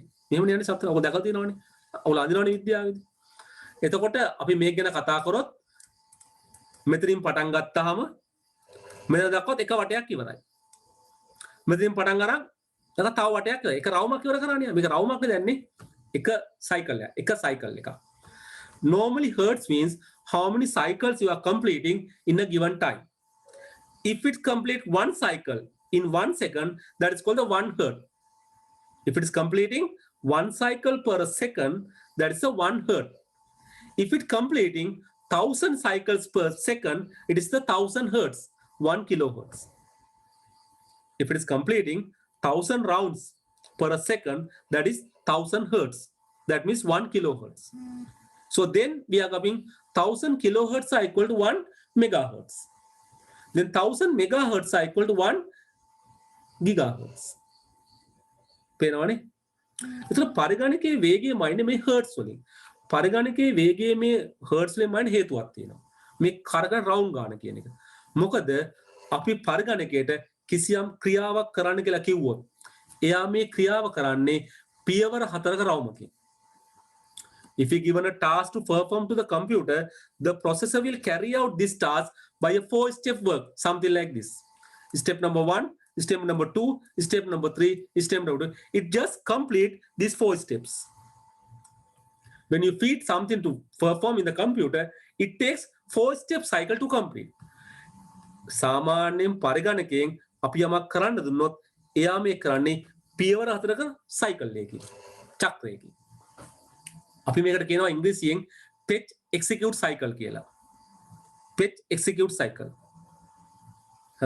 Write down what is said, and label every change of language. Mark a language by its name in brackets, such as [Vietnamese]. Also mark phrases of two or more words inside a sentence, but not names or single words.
[Sinhala] මෙහෙමනේ යන්නේ සප්තරංග. ඔයගොල්ලෝ දැකලා තියෙනවනේ. ඔයගොල්ලෝ අඳිනවනේ විද්‍යාවේදී. එතකොට අපි මේක ගැන කතා කරොත් මෙතනින් පටන් ගත්තාම මෙතන දක්වත් එක වටයක් ඉවරයි. මෙතනින් පටන් අරන් තව වටයක් එක රවුමක් ඉවර කරන්නේ. මේක රවුමක් නෙදන්නේ එක සයිකල් එකක්. [English] Normally hertz means how many cycles you are completing in a given time. If it complete one cycle in 1 second, that is called the 1 hertz. If it is completing 1 cycle per second, that is a 1 hertz. If it completing 1000 cycles per second, it is the 1000 hertz, 1 kilohertz. If it is completing 1000 rounds per second, that is 1000 hertz. That means 1 kilohertz. So So then we are coming 1000 kilohertz are equal to 1 megahertz. Then 1000 megahertz are equal to 1 gigahertz. [Sinhala] පේනවනේ? ඒතර පරිගණකයේ වේගය මයින්නේ මේ හර්ට්ස් වලින්. පරිගණකයේ වේගයේ මේ හර්ට්ස් වලින් මයින්නේ හේතුවක් තියෙනවා. මේ කරගන්න රවුන්ඩ් ගන්න කියන එක. මොකද අපි පරිගණකයට කිසියම් ක්‍රියාවක් කරන්න කියලා කිව්වොත් එයා මේ ක්‍රියාව කරන්නේ පියවර 4ක රවුමකින්. [English] If you given a task to perform to the computer, the processor will carry out this task by a 4-step work, something like this. Step number 1, step number 2, step number 3, step number 2. It just complete these 4 steps. When you feed something to perform in the computer, it takes 4-step cycle to complete. [Sinhala] සාමාන්‍යයෙන් පරිගණකයෙන් අපි යමක් කරන්න දුන්නොත් එයා මේ කරන්නේ පියවර 4ක cycle එකකින්, චක්‍රයකින්. අපි මේකට කියනවා ඉංග්‍රීසියෙන් [English] fetch execute cycle [Sinhala] කියලා. [English] fetch execute cycle. [Sinhala] හරි?